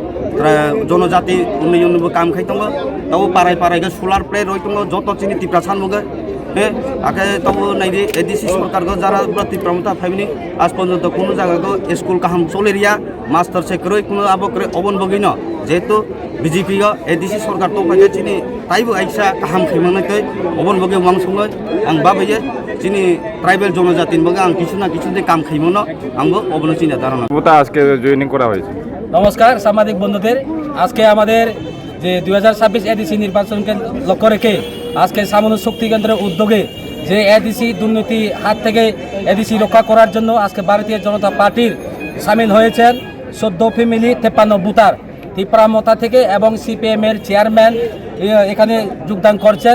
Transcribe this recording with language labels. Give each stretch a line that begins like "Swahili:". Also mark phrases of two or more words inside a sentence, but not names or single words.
Kok Borok: जनजाति उन्नयनबो काम खाइ दङ ताव पाराय पारायगे
English: solar plate
Kok Borok: रय दङ जत चिनि तिप्रा सानबोगे हे आके ताव नायदि एडीसी सरकारखौ जारा तिप्रामथा फाइबनि आज पर्यन्त कोनो जायगाखौ स्कुल काहाम चलेरिया मास्टर सेक्रेटारि कोनो आबक्रे अबन बगिन जेहेतु बीजेपी एडीसी सरकार तो फाइगे चिनि ताइबो आइसा काहाम खैमांनायखै अबन बगे वांसङै आं बाबायो चिनि ट्राइबेल जनजातिनि बगे आं
Bangla: কিছু না কিছু
Kok Borok: दे काम खैमानो आंबो अबन चिन्ता धारणा
Bangla: ওটা আজকে জয়েনিং করা হয়েছে। নমস্কার সাংবাদিক বন্ধুদের, আজকে আমাদের যে 2026 এডিসি নির্বাচনকে লক্ষ্য রেখে আজকে সামনো শক্তি কেন্দ্রের উদ্যোগে যে এডিসি দুর্নীতি হাত থেকে এডিসি রক্ষা করার জন্য আজকে ভারতীয় জনতা পার্টির সামিল হয়েছেন 14 ফ্যামিলি 53 বুতার তিপ্রামথা থেকে এবং সিপিএম এর চেয়ারম্যান এখানে যোগদান করছেন।